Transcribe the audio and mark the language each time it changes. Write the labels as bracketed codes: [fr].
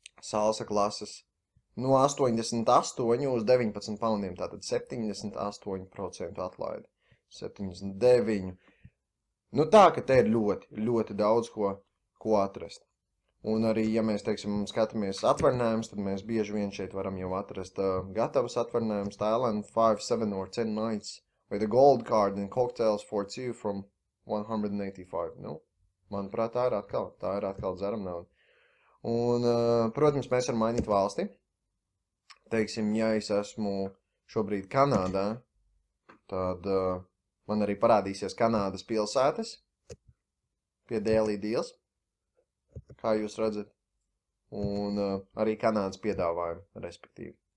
[lv] Salsa klases no 88 uz 19 poundiem, tātad 78% atlaidi. 79%. Nu tā, ka te ir ļoti daudz ko atrast. Un arī, ja mēs, teiksim, skatāmies atvaļinājumus, tad mēs bieži vien šeit varam jau atrast gatavas atvaļinājumus. [en] Thailand 5, 7 or 10 nights with a gold card and cocktails for 2 from 185. [lv] Nu, manuprāt, tā ir atkal dzeram nauda. Un, protams, mēs varam mainīt valsti. Teiksim, ja es esmu šobrīd Kanādā, tad man arī parādīsies Kanādas pilsētas pie Daily Deals, kā jūs redzat, un arī Kanādas piedāvājumi, respektīvi.